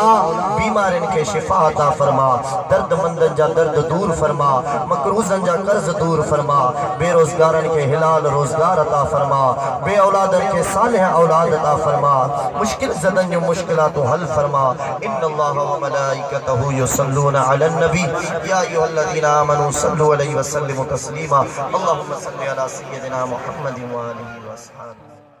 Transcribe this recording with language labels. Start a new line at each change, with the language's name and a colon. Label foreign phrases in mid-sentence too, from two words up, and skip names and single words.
Sindhi: बीमारियुनि खे शिफ़ा अता फरमा दर्दमंदनि जा दर्द दूर फरमा मकरूज़नि जा कर्ज़ दूर फरमा बेरोज़गारनि खे हिलाल रोज़गार अता फरमा बे औलादनि खे सालिह औलाद अता फरमा मुश्किल ज़दनि जूं मुश्किलातूं हल फरमा
Arabic: إن الله وملائكته يصلون على النبي يا أيها الذين آمنوا صلوا عليه وسلموا تسليما اللهم صل على سيدنا محمد وآله وأصحابه